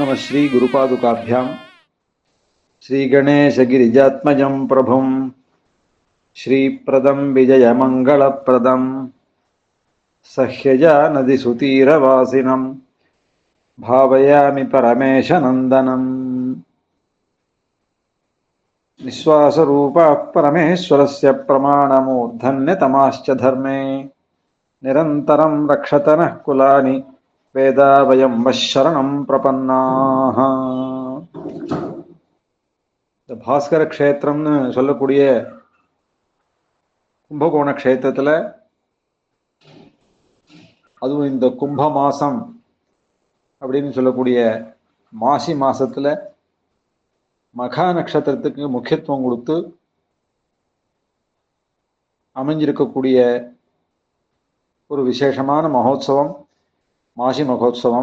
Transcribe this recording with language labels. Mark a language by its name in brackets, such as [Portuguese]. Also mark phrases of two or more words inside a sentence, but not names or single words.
[Sanskrit] श्री गुरुपादुकाभ्यां श्रीगणेशगिरिजात्मजं प्रभुं श्रीप्रदं विजयमङ्गलप्रदं सह्यजानदिसुतीरवासिनं भावयामि परमेशनन्दनं निःश्वासरूपः परमेश्वरस्य प्रमाणमूर्धन्यतमाश्च धर्मे निरन्तरं रक्षतनः कुलानि वेदा वयं वशरणं प्रपन्नाः. [Tamil] இந்த பாஸ்கர க்ஷேத்திரம்னு சொல்லக்கூடிய கும்பகோண க்ஷேத்திரத்துல, அதுவும் இந்த கும்ப மாசம் அப்படின்னு சொல்லக்கூடிய மாசி மாசத்துல மகா நட்சத்திரத்துக்கு முக்கியத்துவம் கொடுத்து அமைஞ்சிருக்கக்கூடிய ஒரு விசேஷமான மகோத்சவம் மாசி மகோத்சவம்.